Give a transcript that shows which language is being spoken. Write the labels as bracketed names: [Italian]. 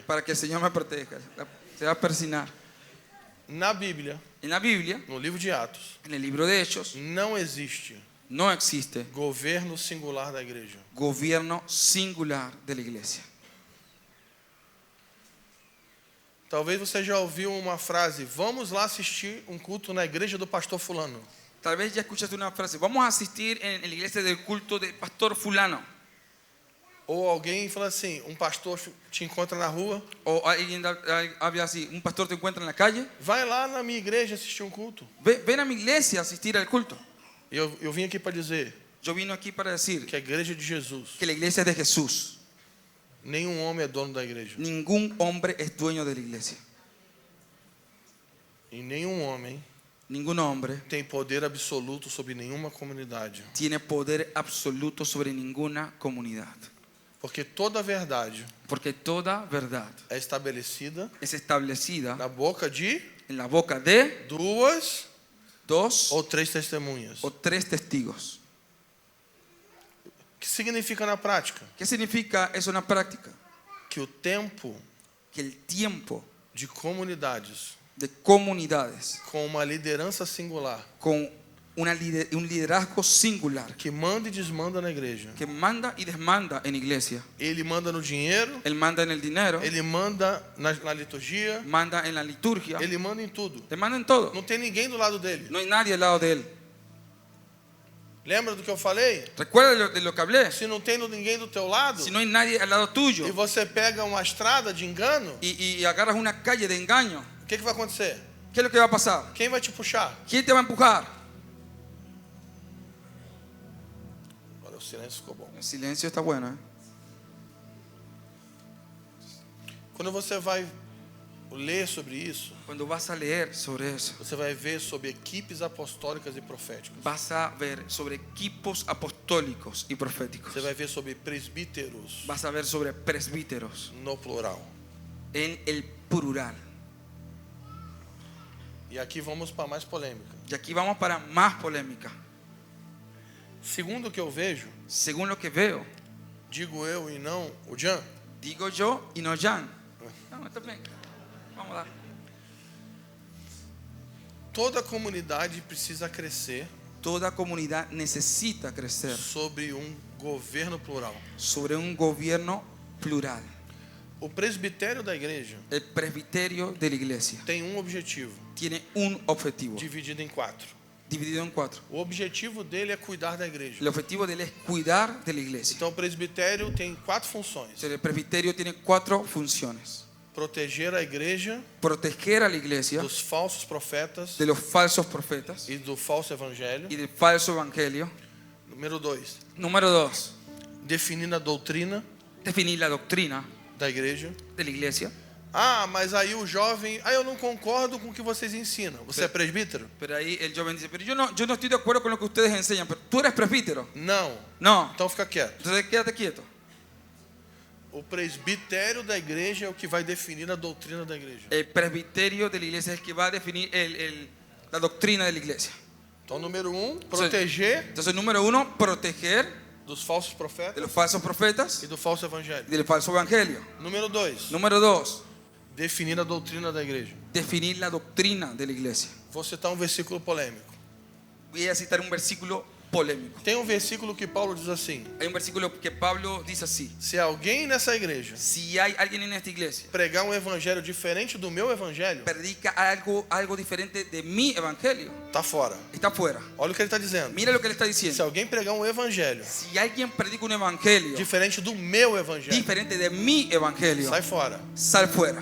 [Spanish] para que el Señor me proteja. Se va a persignar. [Portuguese] Na Bíblia, [Spanish] En la Biblia, [Portuguese] no livro de Atos, [Spanish] en el libro de Hechos, [Portuguese] não existe [Spanish] no existe [Portuguese] governo singular da igreja. [Spanish] gobierno singular de la iglesia. [Portuguese] Talvez você já ouviu uma frase: vamos lá assistir um culto na igreja do pastor fulano. [Spanish] Tal vez ya escuchaste una frase: vamos a asistir en la iglesia del culto del pastor fulano. [Portuguese] Ou alguém fala assim, um pastor te encontra na rua: [Spanish] O alguien habla así: un pastor te encuentra en la calle, [Portuguese] vai lá na minha igreja assistir um culto. [Spanish] ven a mi iglesia a asistir al culto. [Portuguese] Eu vim aqui para dizer [Spanish] Yo vino aquí para decir [Portuguese] que a igreja de Jesus, [Spanish] que la iglesia es de Jesús. [Portuguese] nenhum homem é dono da igreja. [Spanish] Ningún hombre es dueño de la iglesia. [Portuguese] E nenhum homem [Spanish] Ningún hombre [Portuguese] tem poder absoluto sobre nenhuma comunidade. [Spanish] tiene poder absoluto sobre ninguna comunidad. [Portuguese] Porque toda a verdade [Spanish] Porque toda verdad [Portuguese] é estabelecida [Spanish] es establecida [Portuguese] na boca de [Spanish] en la boca de [Portuguese] duas [Spanish] dos [Portuguese] ou três testemunhas. [Spanish] o tres testigos. [Portuguese] O que significa na prática? [Spanish] ¿Qué significa eso en la práctica? [Portuguese] Que o tempo [Spanish] Que el tiempo [Portuguese] de comunidades [Spanish] de comunidades [Portuguese] com uma liderança singular, [Spanish] con un liderazgo singular [Portuguese] que manda e desmanda na igreja. [Spanish] que manda y desmanda en iglesia. [Portuguese] Ele manda no dinheiro, [Spanish] Él manda en el dinero, [Portuguese] ele manda na liturgia, [Spanish] manda en la liturgia, [Portuguese] ele manda em tudo. [Spanish] te manda en todo. [Portuguese] Não tem ninguém do lado dele. [Spanish] No hay nadie al lado de él. [Portuguese] Lembra do que eu falei? [Spanish] ¿Recuerda de lo que hablé? [Portuguese] Se não tem ninguém do teu lado [Spanish] Si no hay nadie al lado [Portuguese] e [Spanish] tuyo [Portuguese] você pega uma estrada de engano, [Spanish] y agarras una calle de engaño, [Portuguese] o que vai acontecer? [Spanish] ¿qué es lo que va a pasar? [Portuguese] Quem vai te puxar? [Spanish] ¿Quién te va a empujar? [Portuguese] Agora o silêncio ficou bom. [Spanish] El silencio está bueno, ¿eh? [Portuguese] Quando você vai ler sobre isso, [Spanish] Cuando vas a leer sobre eso, [Portuguese] você vai ver sobre equipes apostólicas e proféticas. [Spanish] vas a ver sobre equipos apostólicos y proféticos. [Portuguese] Você vai ver sobre presbíteros [Spanish] Vas a ver sobre presbíteros [Portuguese] no plural. [Spanish] en el plural. [Portuguese] E aqui vamos para mais polêmica. [Spanish] Y aquí vamos para más polémica. [Portuguese] Segundo o que eu vejo, [Spanish] Según lo que veo, [Portuguese] digo eu e não o Jan, [Spanish] Digo yo y no Jan. No, está bien. Vamos a dar. [Portuguese] Toda comunidade precisa crescer [Spanish] Toda comunidad necesita crecer [Portuguese] sobre governo plural. [Spanish] sobre un gobierno plural. [Portuguese] O presbitério da igreja [Spanish] El presbiterio de la iglesia [Portuguese] tem objetivo, [Spanish] tiene un objetivo [Portuguese] dividido em 4. [Spanish] dividido en 4. [Portuguese] O objetivo dele é cuidar da igreja. [Spanish] El objetivo de él es cuidar de la iglesia. [Portuguese] Então o presbitério tem 4 funções: [Spanish] Entonces, el presbiterio tiene 4 funciones: [Portuguese] proteger a igreja [Spanish] proteger a la iglesia [Portuguese] dos falsos profetas [Spanish] de los falsos profetas [Portuguese] e do falso evangelho. [Spanish] y del falso evangelio. [Portuguese] Número 2, [Spanish] Número 2, [Portuguese] definir a doutrina [Spanish] definir la doctrina [Portuguese] da igreja. [Spanish] de la iglesia. [Portuguese] Ah, mas aí o jovem, eu não concordo com o que vocês ensinam. Você é presbítero? [Spanish] Pero ahí el joven dice, pero yo no estoy de acuerdo con lo que ustedes enseñan, pero tú eres presbítero. [Portuguese] Não. [Spanish] No, [Portuguese] Então fica quieto. [Spanish] entonces quédate quieto. [Portuguese] O presbitério da igreja é o que vai definir a doutrina da igreja. [Spanish] El presbiterio de la iglesia es el que va a definir la doctrina de la iglesia. [Portuguese] Então, número 1, proteger [Spanish] Entonces, número 1, proteger [Portuguese] dos falsos [Spanish] de [Portuguese] profetas [Spanish] los falsos profetas [Portuguese] e do falso evangelho. [Spanish] y del falso evangelio. [Portuguese] Número 2, [Spanish] Número 2, [Portuguese] definir a doutrina da igreja. [Spanish] definir la doctrina de la iglesia. [Portuguese] Vou citar um versículo polêmico. [Spanish] Voy a citar un versículo polémico. [Portuguese] Tem um versículo que Paulo diz assim: [Spanish] Hay un versículo que Pablo dice así: [Portuguese] se alguém nessa igreja [Spanish] si hay alguien en esta iglesia [Portuguese] pregar um evangelho diferente do meu evangelho, [Spanish] predica algo diferente de mi evangelio, [Portuguese] tá fora. [Spanish] está fuera. [Portuguese] Olha o que ele está dizendo. [Spanish] Mira lo que él está [Portuguese] Se [Spanish] diciendo. [Portuguese] alguém pregar um evangelho [Spanish] Si alguien predica un evangelio [Portuguese] diferente do meu evangelho, [Spanish] diferente de mi evangelio, [Portuguese] sai fora. [Spanish] sal fuera.